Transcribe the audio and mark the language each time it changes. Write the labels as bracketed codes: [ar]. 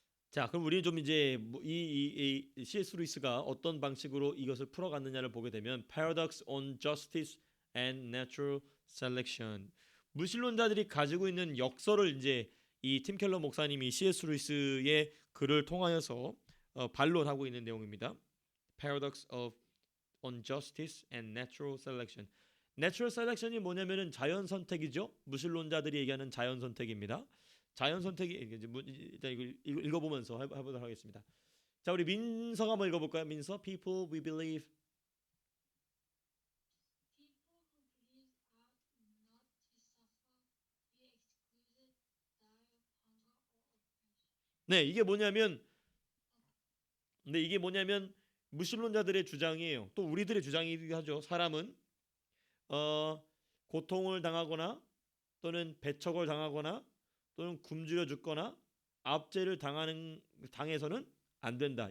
[ko] 자, 그럼 우리는 좀 이제 이 C.S. 루이스가 어떤 방식으로 이것을 풀어갔느냐를 보게 되면 [en] Paradox on Justice and Natural Selection, [ko] 무신론자들이 가지고 있는 역설을 이제 이 팀 켈러 목사님이 C.S. 루이스의 글을 통하여서 반론하고 있는 내용입니다. [en] Paradox on Justice and Natural Selection. [ko] Natural Selection이 뭐냐면은 자연 선택이죠. 무신론자들이 얘기하는 자연 선택입니다. 자연 선택이 일단 이걸 읽어보면서 해보도록 하겠습니다. 자, 우리 민서가 한번 읽어볼까요? [en] 민서, People we believe. People who believe ought not to suffer, be excluded, die of hunger or oppression. [ko] 네, 이게 뭐냐면 무신론자들의 주장이에요. 또 우리들의 주장이기도 하죠. 사람은 고통을 당하거나 또는 배척을 당하거나 또는 굶주려 죽거나 압제를 당해서는 안 된다.